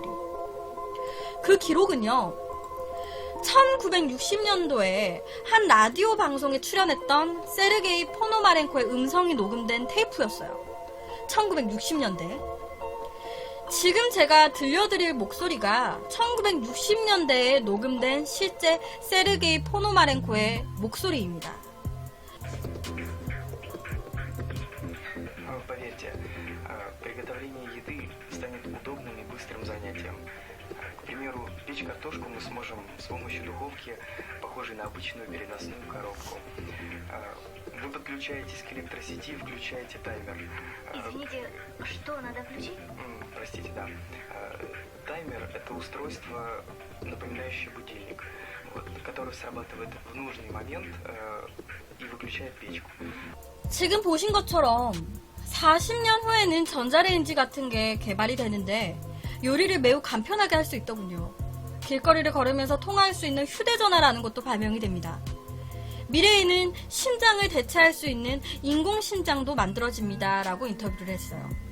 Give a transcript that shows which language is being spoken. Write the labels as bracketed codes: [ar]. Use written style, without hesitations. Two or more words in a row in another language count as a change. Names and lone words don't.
[ko] 그 기록은요, 1960년도에 한 라디오 방송에 출연했던 세르게이 포노마렌코의 음성이 녹음된 테이프였어요. 1960년대. 지금 제가 들려드릴 목소리가 1960년대에 녹음된 실제 세르게이 포노마렌코의 목소리입니다. [ru] Поверьте, приготовление еды станет удобным и быстрым занятием. К примеру, печь картошку мы сможем с помощью духовки, похожей на обычную переносную коробку. Вы подключаетесь к электросети и включаете таймер. Извините, что надо включить? Простите, да. Таймер — это устройство, напоминающее будильник, который срабатывает в нужный момент и выключает печку. [ko] 지금 보신 것처럼 40년 후에는 전자레인지 같은 게 개발이 되는데 요리를 매우 간편하게 할 수 있더군요. 길거리를 걸으면서 통화할 수 있는 휴대전화라는 것도 발명이 됩니다. 미래에는 심장을 대체할 수 있는 인공심장도 만들어집니다 라고 인터뷰를 했어요.